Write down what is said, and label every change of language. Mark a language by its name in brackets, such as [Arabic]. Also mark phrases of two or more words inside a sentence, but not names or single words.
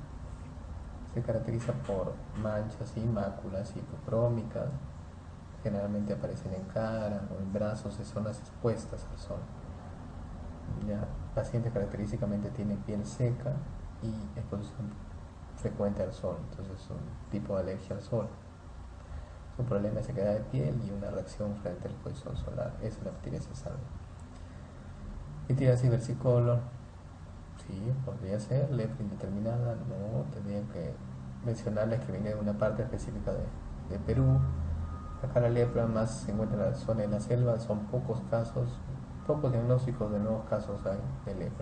[Spanish] Se caracteriza por manchas y máculas hipocrómicas, generalmente aparecen en cara o en brazos de zonas expuestas al sol. Ya, el paciente característicamente tiene piel seca y exposición frecuente al sol, entonces es un tipo de alergia al sol. Es un problema de sequedad de piel y una reacción frente a la exposición solar. Esa es la pitiriasis alba. Pitiriasis versicolor, sí, podría ser. Lepra indeterminada, no, tendría que mencionarles que viene de una parte específica de Perú. Acá la lepra más se encuentra en la zona de la selva, son pocos casos, pocos diagnósticos de nuevos casos hay de lepra.